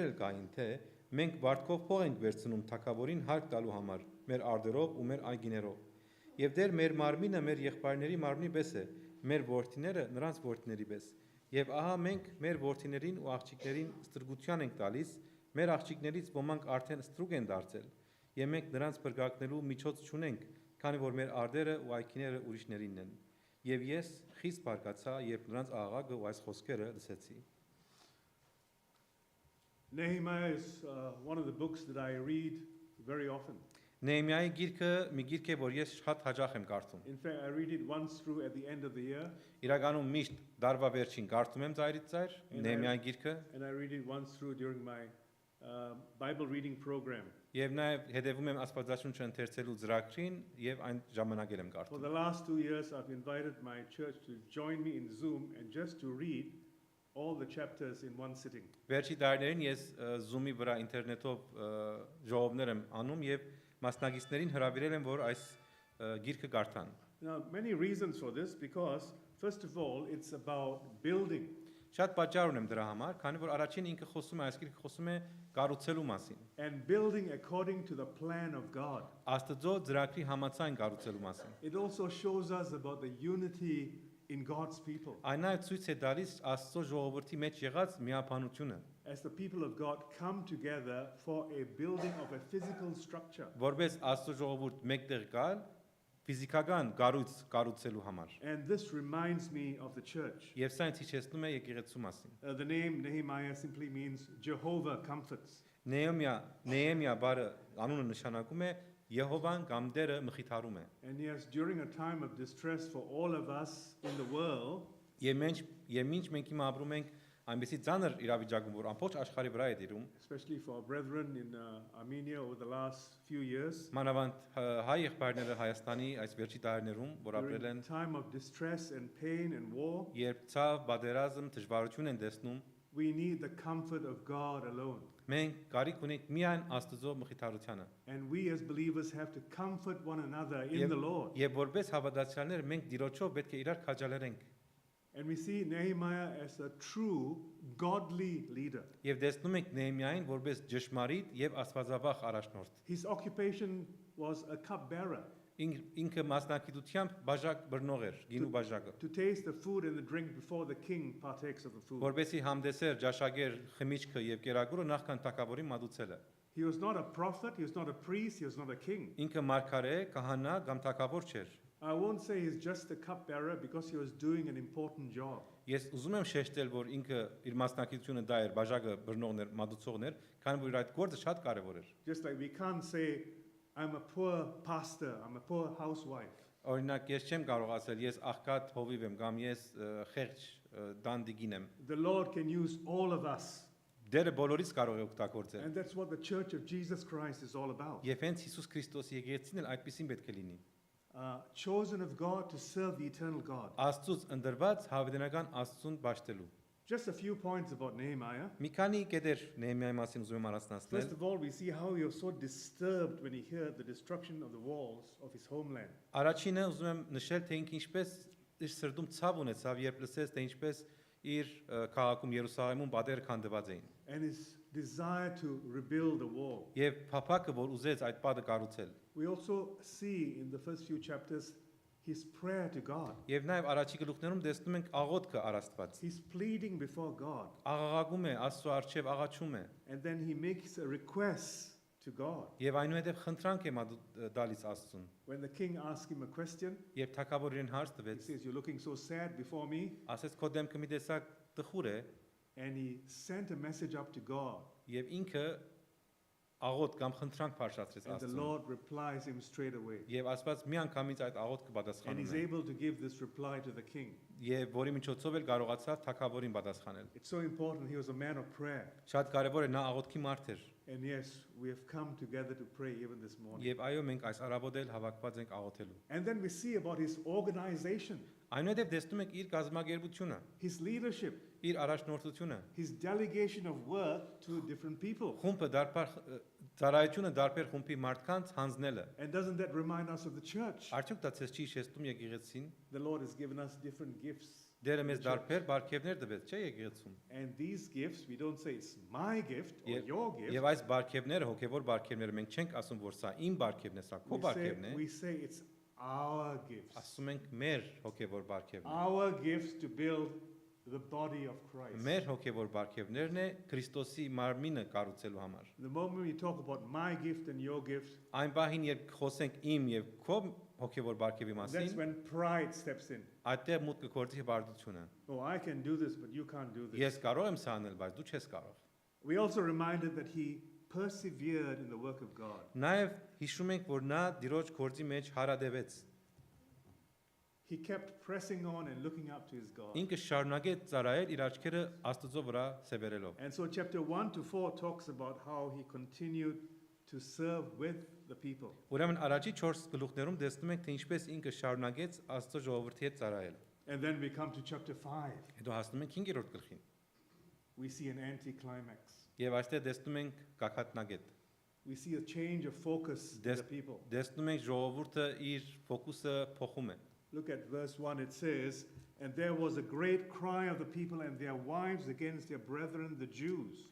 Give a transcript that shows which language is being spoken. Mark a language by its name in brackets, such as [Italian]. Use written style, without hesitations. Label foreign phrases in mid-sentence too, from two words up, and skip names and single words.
[Armenian] էլ գային, թե մենք վարտքով փող ենք վերցնում թակավորին հարկ տալու համար, մեր արդերով ու մեր այգիներով, եւ դեր մեր մարմինը մեր եղբայրների մարմնի պես է, մեր որդիները նրանց որդիների պես, եւ ահա մենք մեր որդիներին ու աղջիկներին ստրգության ենք տալիս, մեր աղջիկներից ոմանք արդեն ստրուկ են դարձել, եւ մենք նրանց բրգակնելու միջոց չունենք, քանի որ մեր արդերը ու այգիները ուրիշներինն են։ Եվ ես խիստ բարկացա, երբ նրանց աղաղակը ու այս խոսքերը լսեցի։ [English] Nehemiah is one of the books that I read very often. [Armenian] Նեհեմիայի գիրքը մի գիրք է, որ ես շատ հաճախ եմ կարդում։ [English] In fact, I read it once through at the end of the year, [Armenian] Իրականում միշտ դարվա վերջին կարդում եմ ծայրից ծայր Նեհեմիայի գիրքը [English] and I read it once through during my Bible reading program. [Armenian] եւ նաեւ հետեւում եմ Աստվածաշունչը ընթերցելու ծրագրին եւ այն ժամանակել եմ [English] For [Armenian] կարդում։ [English] the last 2 years, I've invited my church to join me in Zoom and just to read all the chapters in one sitting. [Armenian] Վերջի տարիներին ես Zoom-ի վրա ինտերնետով ժողովներ եմ անում եւ մասնագետներին հրավիրել եմ, որ այս գիրքը կարդան։ [English] Now, many reasons for this because, first of all, it's about building. [Armenian] Շատ պատճառ ունեմ դրա համար, քանի որ առաջին ինքը խոսում է, այս գիրքը խոսում է կառուցելու մասին։ [English] And building according to the plan of God. [Armenian] Աստծո ծրագրի համաձայն կառուցելու մասին։ [English] It also shows us about the unity in God's people. [Armenian] Այն նաև ցույց է տալիս Աստծո ժողովրդի մեջ եղած միապանությունը, [English] As the people of God come together for a building of a physical structure. [Armenian] որպես Աստծո ժողովուրդ մեկտեղ գալ ֆիզիկական կառույց կառուցելու համար։ [English] And this reminds me of the church. [Armenian] Եվ սա ինձ հիշեցնում է եկեղեցու մասին։ [English] The name Nehemiah simply means Jehovah comforts. [Armenian] Նեհեմիա բառը անունը նշանակում է Եհովան կամ Տերը մխիթարում է։ [English] And yes, during a time of distress for all of us in the world, [Armenian] Եվ ինչ մենք հիմա ապրում ենք այնպեսի ծանր իրավիճակում, որ ամբողջ աշխարհի վրա է դիրում, [English] especially for our brethren in Armenia over the last few years, [Armenian] մանավանդ հայ եղբայրները Հայաստանի այս վերջի տարիներում, որ ապրել [English] during [Armenian] են, [English] a time of distress and pain and war, [Armenian] երբ ցավ, բادرազմ, դժվարություն են տեսնում, [English] we need the comfort of God alone. [Armenian] մենք կարիք ունենք միայն Աստծո մխիթարությանը։ [English] And we as believers have to comfort one another in the Lord. [Armenian] Եվ որպես հավատացյալներ մենք Տիրոջով պետք է իրար քաջալերենք։ [English] And we see Nehemiah as a true godly leader. [Armenian] Եվ տեսնում ենք Նեհեմիային որպես ճշմարիտ եւ աստվածավախ առաջնորդ։ [English] His occupation was a cupbearer, [Armenian] Ինքը մասնակցությամբ բաժակ բռնող էր, գինու բաժակը։ [English] to taste the food and the drink before the king partakes of the food. [Armenian] Որպեսի համդեսեր ճաշակեր խմիչքը եւ կերակուրը նախքան թակավորի մատուցելը։ [English] He was not a prophet, he was not a priest, he was not a king. [Armenian] Ինքը մարգարե, քահանա կամ թակավոր չէր։ [English] I won't say he's just a cupbearer because he was doing an important job. [Armenian] Ես ուզում եմ շեշտել, որ ինքը իր մասնակցությունը դա էր, բաժակը բռնողներ, մատուցողներ, քանի որ իր այդ գործը շատ կարևոր էր։ [English] Just like we can't say, I'm a poor pastor, I'm a poor housewife. [Armenian] Օրինակ, ես չեմ կարող ասել, ես աղքատ հովիվ եմ կամ ես խեղճ դանդիգին եմ։ [English] The Lord can use all of us. [Armenian] Դերը բոլորից կարող է օգտագործել։ [English] And that's what the church of Jesus Christ is all about. [Armenian] Եվ հենց Հիսուս Քրիստոսի եկեղեցին էլ այդպեսին պետք է լինի։ [English] Chosen of God to serve the eternal God. [Armenian] Աստծուց ընդրված հավիտենական Աստծուն ճաշտելու։ [English] Just a few points about Nehemiah. [Armenian] Մի քանի կետեր Նեհեմիայի մասին ուզում եմ առանձնացնել։ [English] First of all, we see how he was so disturbed when he heard the destruction of the walls of his homeland. [Armenian] Առաջինը ուզում եմ նշել, թե ինքը ինչպես իր սրտում ցավ ունեցավ, երբ լսեց, թե ինչպես իր քաղաքում Երուսաղեմում բادر քանդված էին։ [English] And his desire to rebuild the wall. [Armenian] Եվ փափակը, որ ուզեց այդ պատը կառուցել։ [English] We also see in the first few chapters his prayer to God. [Armenian] Եվ նաև առաջի գլուխներում տեսնում ենք աղոթքը առ Աստված։ [English] He's pleading before God. [Armenian] Աղաղակում է, Աստծո առջև աղաչում է։ [English] And then he makes a request to God. [Armenian] Եւ այնուհետև խնդրանք է դալիս Աստծուն։ [English] When the king asked him a question, [Armenian] Երբ թագավորը իրեն հարց [English] he [Armenian] տվեց, [English] says, "You're looking so sad before me." [Armenian] ասեց քո դեմքը մի տեսակ տխուր է, [English] And he sent a message up to God. [Armenian] եւ ինքը աղոթ կամ խնդրանք փարշացրեց [English] And the [Armenian] Աստծուն։ [English] Lord replies him straight away. [Armenian] Եվ Աստված միանգամից այդ աղոթքը [English] And he's [Armenian] պատասխանում է։ [English] able to give this reply to the king. [Armenian] Եվ որի միջոցով էլ կարողացավ թագավորին պատասխանել։ [English] It's so important. He was a man of prayer. [Armenian] Շատ կարևոր է նա աղոթքի մարդ էր։ [English] And yes, we have come together to pray even this morning. [Armenian] Եվ այո, մենք այս առավոտ էլ հավաքված ենք աղոթելու։ [English] And then we see about his organization, [Armenian] Այնուհետև տեսնում ենք իր կազմակերպությունը, [English] his leadership, [Armenian] իր առաջնորդությունը, [English] his delegation of work to different people. [Armenian] խումբը դարբեր ծառայությունը դարբեր խումբի մարդկանց հանձնելը։ [English] And doesn't that remind us of the church? [Armenian] Արդյոք դա ցես չի հիշեցնում եկեղեցին։ [English] The Lord has given us different gifts. [Armenian] Դերը մեզ դարբեր բարգևներ տվեց, չէ՞ եկեղեցում։ [English] And these gifts, we don't say it's my gift or your gift. [Armenian] Եվ այս բարգևները, հոգևոր բարգևները մենք չենք ասում, որ սա իմ բարգևն է, սա քո բարգևն է, [English] We say it's our gifts. [Armenian] ասում ենք մեր հոգևոր բարգևն է։ [English] Our gifts to build the body of Christ. [Armenian] Մեր հոգևոր բարգևներն է Քրիստոսի մարմինը կառուցելու համար։ [English] The moment we talk about my gift and your gift, [Armenian] Այն բահին երբ խոսենք իմ եւ քո հոգևոր բարգեւի [English] That's [Armenian] մասին, [English] when pride steps in. [Armenian] այդտեղ մուտք կգործի հբարտությունը։ [English] Oh, I can do this, but you can't do this. [Armenian] Ես կարող եմ սա անել, բայց դու չես կարող։ [English] We also reminded that he persevered in the work of God. [Armenian] Նաև հիշում ենք, որ նա Տիրոջ գործի մեջ հարադևեց։ [English] He kept pressing on and looking up to his God. [Armenian] Ինքը շարունակեց ծառայել իր աչքերը Աստծո վրա սևեռելով։ [English] And so chapter 1 to 4 talks about how he continued to serve with the people. [Armenian] Ուրեմն առաջի 4 գլուխներում տեսնում ենք, թե ինչպես ինքը շարունակեց Աստծո ժողովրդի հետ ծառայել։ [English] And then we come to chapter 5. [Armenian] Հետո հասնում ենք 5-րդ գլխին։ [English] We see an anticlimax. [Armenian] Եվ այստեղ տեսնում ենք գագաթնագետ։ [English] We see a change of focus in the people. [Armenian] Տեսնում ենք ժողովուրդը իր ֆոկուսը փոխում է։ [English] Look at verse 1. It says, "And there was a great cry of the people and their wives against their brethren the Jews."